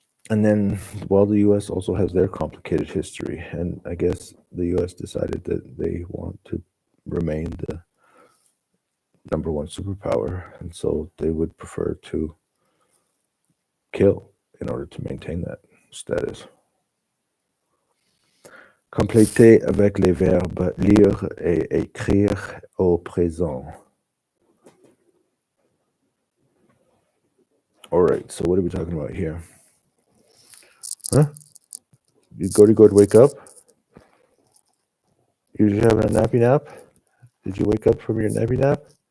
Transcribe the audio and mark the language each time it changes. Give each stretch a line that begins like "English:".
English: And then, while the U.S. also has their complicated history, and I guess the U.S. decided that they want to remain the number one superpower, and so they would prefer to kill in order to maintain that status.
French: Compléter avec les verbes lire et écrire au présent.
English: All right, so what are we talking about here? Huh? You go to wake up? You're just having a nappy nap? Did you wake up from your nappy nap?